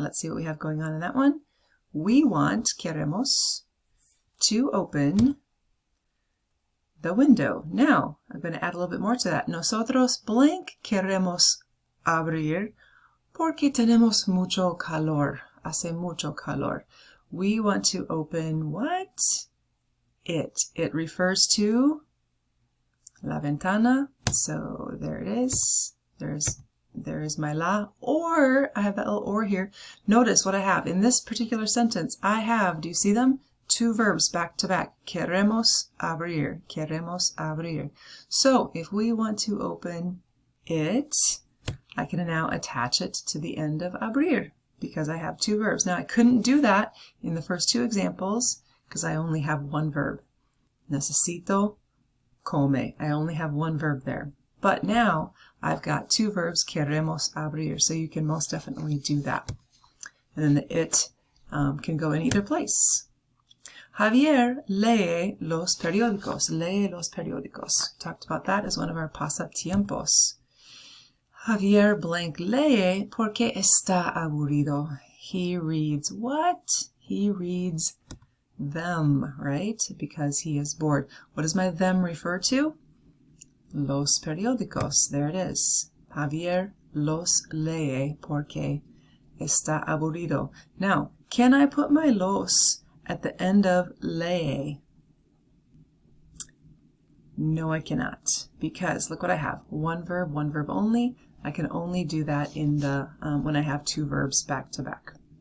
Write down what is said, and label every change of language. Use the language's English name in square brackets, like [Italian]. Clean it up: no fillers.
[English] Let's see what we have going on in that one. We want, queremos, to open the window. Now, I'm going to add a little bit more to that. [Spanish] Nosotros blank queremos abrir porque tenemos mucho calor. Hace mucho calor. [English] We want to open what? It. It refers to la ventana. So there it is. There is my la. Or, I have that little or here. Notice what I have. In this particular sentence, I have, do you see them? Two verbs back to back. [Spanish] Queremos abrir. Queremos abrir. [English] So if we want to open it, I can now attach it to the end of abrir, because I have two verbs. Now, I couldn't do that in the first two examples because I only have one verb. [Spanish] Necesito come. [English] I only have one verb there. But now, I've got two verbs, [Spanish] queremos abrir, [English] so you can most definitely do that. And then the it can go in either place. [Spanish] Javier lee los periódicos. [English] Lee los periódicos. Talked about that as one of our pasatiempos. [Spanish] Javier blank lee porque está aburrido. [English] He reads what? He reads them, right? Because he is bored. What does my them refer to? [Spanish] Los periódicos. [English] There it is. [Spanish] Javier los lee porque está aburrido. [English] Now, can I put my los at the end of lee? No, I cannot, because look what I have. One verb only. I can only do that in the when I have two verbs back to back.